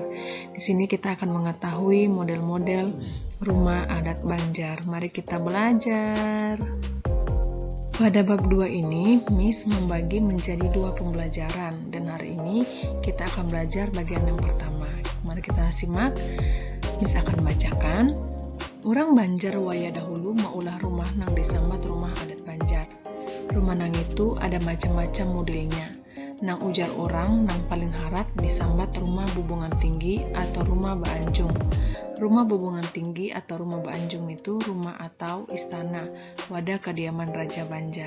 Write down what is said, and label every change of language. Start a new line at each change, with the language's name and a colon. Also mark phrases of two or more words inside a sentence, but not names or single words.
Indonesian: Di sini kita akan mengetahui model-model rumah adat Banjar. Mari kita belajar. Pada bab 2 ini, Miss membagi menjadi 2 pembelajaran dan hari ini kita akan belajar bagian yang pertama. Mari kita simak. Miss akan bacakan.
Banjar: Urang Banjar waya dahulu maulah rumah nang disambat rumah adat Banjar. Rumah nang itu ada macam-macam modelnya. Nang ujar orang nang paling harap disambat rumah bubungan tinggi atau rumah Baanjung. Rumah bubungan tinggi atau rumah Baanjung itu rumah atau istana wadah kediaman Raja Banjar.